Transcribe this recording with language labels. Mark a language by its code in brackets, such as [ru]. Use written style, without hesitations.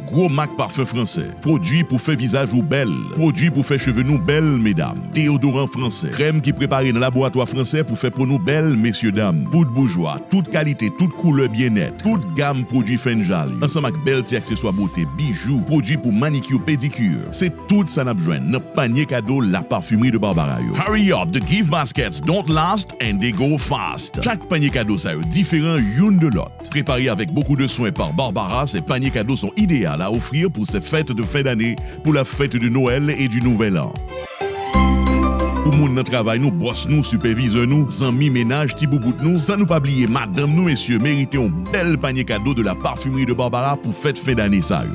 [fr] Gros marque parfum français, produit pour faire visage ou belle, produit pour faire cheveux nous belles mesdames, déodorant français, crème qui préparé dans laboratoire français pour faire pour nous belles messieurs dames, poudre bourgeois, toute qualité, toute couleur bien-être, toute gamme produits Fenjal, ensemble avec belles accessoires beauté, bijoux, produits pour manicure, pédicure. C'est tout ça n'a besoin. Notre panier cadeau, la parfumerie de Barbara. [en] Hurry up, the gift baskets don't last and they go fast. [fr] Chaque panier cadeau ça différent une de l'autre. Préparé avec beaucoup de soins par Barbara, ces paniers cadeaux sont idéaux à offrir pour ces fêtes de fin d'année, pour la fête de Noël et du Nouvel An. Pour moun nan travail nous, boss nous, superviseur nous, amis ménage, ti boubout nous, sans nous pas oublier madame nous messieurs, méritez un bel panier cadeau de la parfumerie de Barbara pour fête fin d'année ça.